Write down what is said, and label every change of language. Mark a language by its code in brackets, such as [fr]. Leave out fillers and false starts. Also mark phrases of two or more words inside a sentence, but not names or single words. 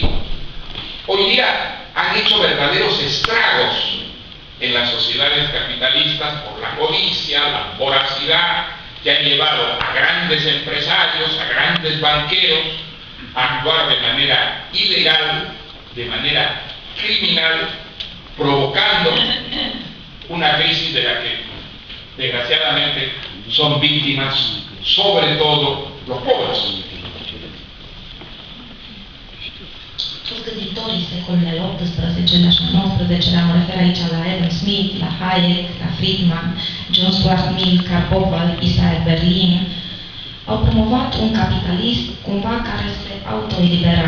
[es] hoy día han hecho verdaderos estragos en las sociedades capitalistas por la codicia, la voracidad, que han llevado a grandes empresarios, a grandes banqueros, a actuar de manera ilegal, de manera criminal, provocando una crisis de la que desgraciadamente son víctimas, sobre todo los pobres. [ro] Toți gânditorii secolului XVIII-lea și XIX-lea, mă refer aici la Adam Smith, la Hayek, la Friedman, John Stuart Mill, Karl Popper, Isaiah Berlin, au promovat un capitalism cumva care se autoelibera.